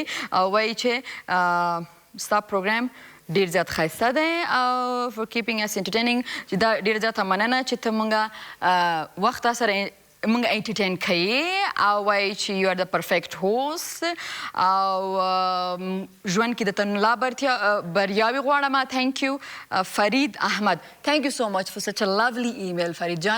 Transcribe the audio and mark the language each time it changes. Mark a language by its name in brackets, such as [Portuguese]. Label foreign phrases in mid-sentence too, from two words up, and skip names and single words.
[Pashto] او وایي چې ستا پروګرام ډېر زیات ښایسته دی او [English] for keeping us entertaining, [Pashto] چې دا ډېره زیاته مننه چې ته مونږه وخت تا سره مونږ انټرټین کوي. او وایي چې [English] you are the perfect host [Pashto] او ژوند کې درته ملا بریاوې غواړم. [English] Thank you فرید احمد. Thank you so much for such a lovely email فرید جان.